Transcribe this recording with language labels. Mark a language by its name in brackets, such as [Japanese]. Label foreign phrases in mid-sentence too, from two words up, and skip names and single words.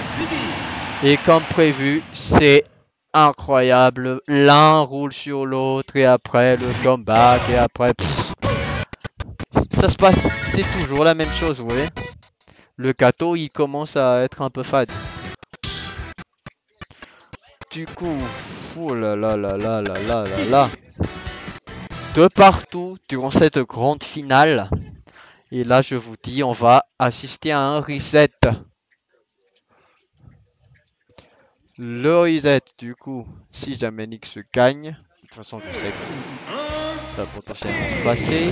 [French] Et comme prévu, c'est incroyable. L'un roule sur l'autre et après le comeback et après... ça se passe, c'est toujours la même chose, vous voyez. Le Kato, il commence à être un peu fade. Du coup, oh là là là là là là là là. De partout, durant cette grande finale. Et là, je vous dis, on va assister à un reset. Le reset du coup, si jamais Nyx gagne, de toute façon je sais que ça va potentiellement se passer.